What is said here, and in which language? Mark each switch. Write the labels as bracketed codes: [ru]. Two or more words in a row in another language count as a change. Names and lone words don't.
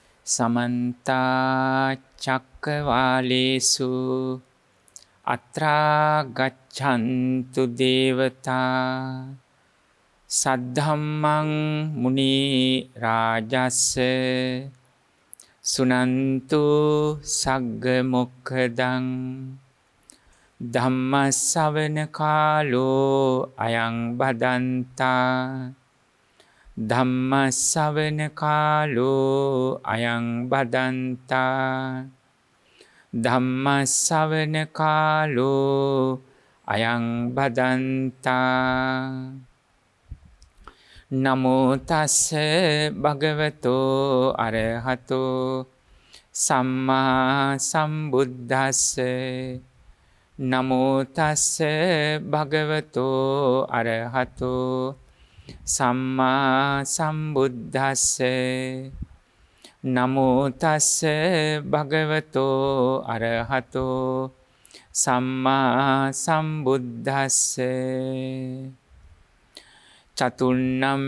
[pi] समन्ता चक्रवालेषु अत्रा गच्छन्तु देवता सद्धम्मं मुनि राजस्य सुनन्तु सग्ग मुक्खदं धम्मश्रवण कालो अयं भदन्ता ධම්මස්සවන කාලෝ අයං බදන්තා ධම්මස්සවන කාලෝ අයං බදන්තා නමෝ තස්ස භගවතෝ අරහතෝ සම්මා සම්බුද්දස්ස නමෝ තස්ස භගවතෝ අරහතෝ සම්මා සම්බුද්දස්ස නමෝ තස්ස භගවතෝ අරහතෝ සම්මා සම්බුද්දස්ස චතුන්නම්